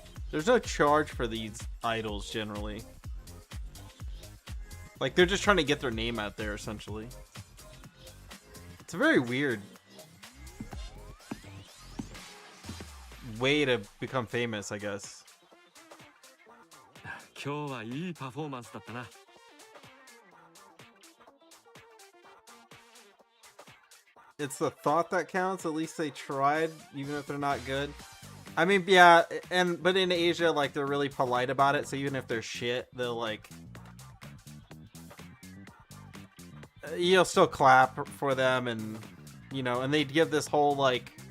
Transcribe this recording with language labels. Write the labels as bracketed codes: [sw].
[en] There's no charge for these idols generally. Like, they're just trying to get their name out there, essentially. It's a very weird way to become famous, I guess. [ja] 今日はいいパフォーマンスだったな。 [en] It's the thought that counts. At least they tried, even if they're not good. I mean, yeah, but in Asia, like, they're really polite about it, so even if they're shit, they'll, like... You'll still clap for them, and, you know, and they give this whole, like...